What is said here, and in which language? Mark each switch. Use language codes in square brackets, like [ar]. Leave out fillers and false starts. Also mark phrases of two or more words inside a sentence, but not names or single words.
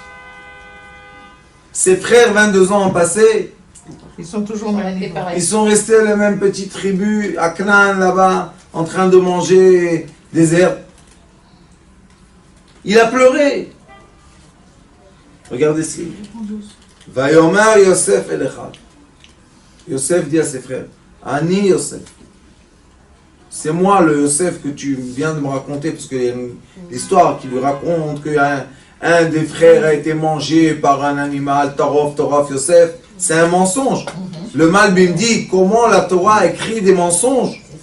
[fr] Ses frères, 22 ans ont passé, Ils sont toujours même niveau. ils sont restés la même petite tribu à Canaan là-bas, en train de manger des herbes. Il a pleuré. Regardez ce qu'il dit. [he] ויאמר יוסף אל אחד. [fr] Yosef dit à ses frères, [he] אני יוסף. [fr] C'est moi le Yosef que tu viens de me raconter, parce qu'il y a une histoire qui lui raconte qu'un des frères a été mangé par un animal, Tarof, Yosef. C'est un mensonge. Le Malbim dit comment la Torah écrit des mensonges.